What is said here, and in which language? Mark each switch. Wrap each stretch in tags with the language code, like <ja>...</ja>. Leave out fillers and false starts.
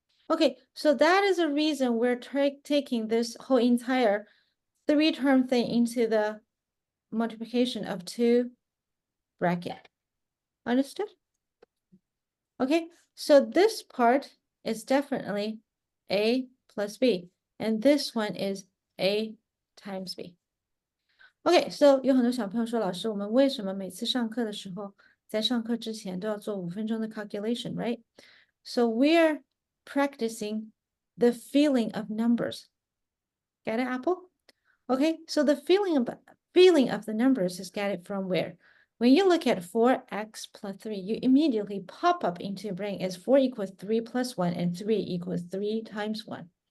<en>Okay, so that is a reason we're taking this whole entire 3-term thing into the multiplication of 2 bracket. Understood? Okay, so this part is definitely a plus b. and this one is A times B. Okay, so</en> <zh>有很多小朋友说，老师，我们为什么每次上课的时候，在上课之前都要做5分钟的</zh> <en>calculation, right? So we're practicing the feeling of numbers. Get it, Apple? Okay, so the feeling of the numbers is get it from where? When you look at 4x plus 3, you immediately pop up into your brain as 4 equals 3 plus 1 and 3 equals 3 times 1.</en>